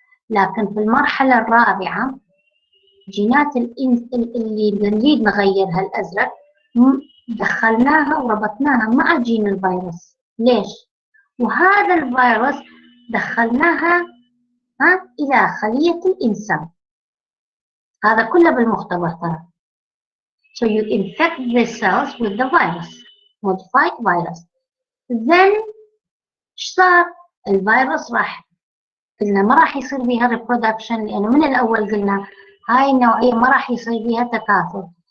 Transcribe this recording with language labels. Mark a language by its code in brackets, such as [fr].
[ar] لكن في المرحلة الرابعة جينات اللي نريد نغيرها الأزرق دخلناها وربطناها مع جين الفيروس. ليش؟ وهذا الفيروس دخلناها إلى خلية الإنسان. هذا كله بالمختبر ترى. [en] So you infect the cells with the virus, modified virus. Then [ar] ايش صار؟ الفيروس راح قلنا ما راح يصير بها ريبرودكشن، لأنه من الأول قلنا هاي النوعية ما راح يصير بها تكاثر.